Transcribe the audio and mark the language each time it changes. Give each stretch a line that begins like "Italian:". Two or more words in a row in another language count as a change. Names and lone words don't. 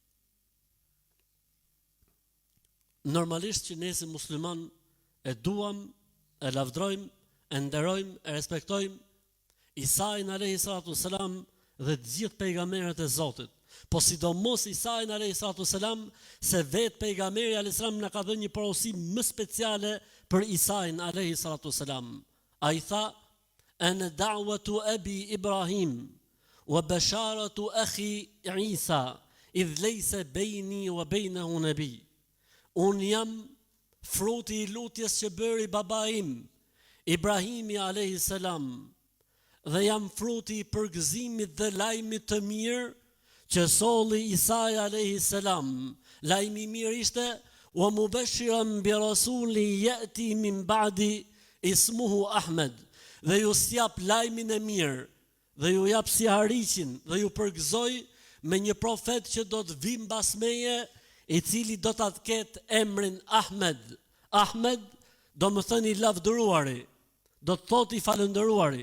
Albanian: Normalisht që ne si musliman e duam, e lavdrojmë, e nderojmë, e respektojmë Isain
Arabic: عليه الصلاة والسلام
Albanian: dhe të gjithë pejgamberët e Zotit. Po sidomos Isain
Arabic: عليه الصلاة والسلام,
Albanian: se vetë pejgamberi
Arabic: عليه السلام
Albanian: na ka dhënë një porosi më speciale për Isain
Arabic: عليه الصلاة والسلام.
Albanian: Ai tha:
Arabic: "أنا دعوة أبي إبراهيم وبشارة أخي عيسى إذ ليس بيني وبينه نبي."
Albanian: Unë jam fruti i lutjes që bëri baba im, Ibrahimi
Arabic: عليه السلام,
Albanian: dhe jam fruti i përgëzimit dhe lajmit të mirë që solli Isai
Arabic: عليه السلام.
Albanian: Lajmi i mirë ishte:
Arabic: "ومبشرا برسول يأتي من بعدي اسمه أحمد."
Albanian: Dhe ju sjap lajmin e mirë, dhe ju jap si hariqin, dhe ju përgëzoj me një profet që do të vijë mbas meje, i cili do ta ketë emrin Ahmed. Ahmed do më thënë i lavdëruari, do të thotë i falëndëruari.